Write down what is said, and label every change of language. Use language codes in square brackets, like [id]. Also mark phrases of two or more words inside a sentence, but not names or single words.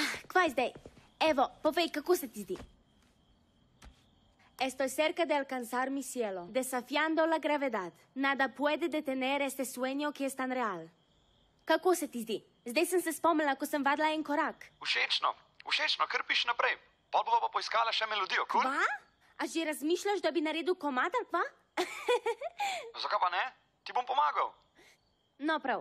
[sl] Kvaj zdaj? Evo, povej, kako se ti zdi? [es] Estoy cerca de alcanzar mi cielo, desafiando la gravedad. Nada puede detener este sueño que es tan real. [sl] Kako se ti zdi? Zdaj sem se spomnila, ko sem vadila en korak. Všečno, kar piši naprej. Pol bova pa poiskala še melodijo, kul? Kva? A že razmišljaš, da bi naredil komad ali kva? Zakaj pa ne? Ti bom pomagal. No prav.